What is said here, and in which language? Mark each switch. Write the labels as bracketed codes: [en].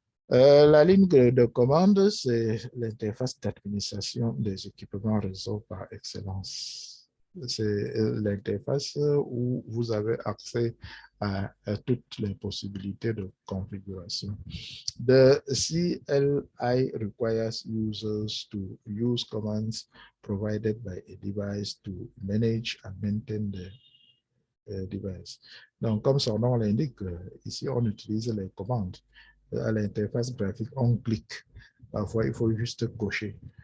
[fr] La ligne de commande, c'est l'interface d'administration des équipements réseau par excellence. C'est l'interface où vous avez accès à toutes les possibilités de configuration. [en] The CLI requires users to use commands provided by a device to manage and maintain the device. [fr] Donc, comme son nom l'indique, ici, on utilise les commandes. À l'interface graphique, on clique. Parfois, il faut juste cocher.